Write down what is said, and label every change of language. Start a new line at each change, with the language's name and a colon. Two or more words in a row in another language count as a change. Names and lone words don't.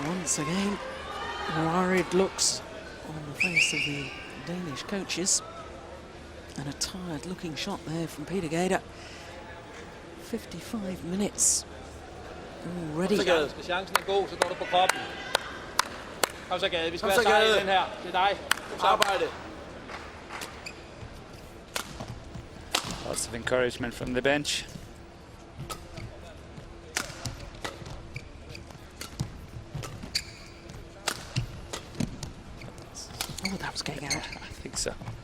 English: once again, worried looks on the face of the Danish coaches. And a tired-looking shot there from Peter Gade. 55 minutes already.
Danish: Kom så, Gade. Skal chancen er god, så går du på kroppen. Kom så, Gade. Vi skal være sejre i den her. Det er dig. Godt arbejde.
English: Lots of encouragement from the bench. Oh, that was getting out. I think so.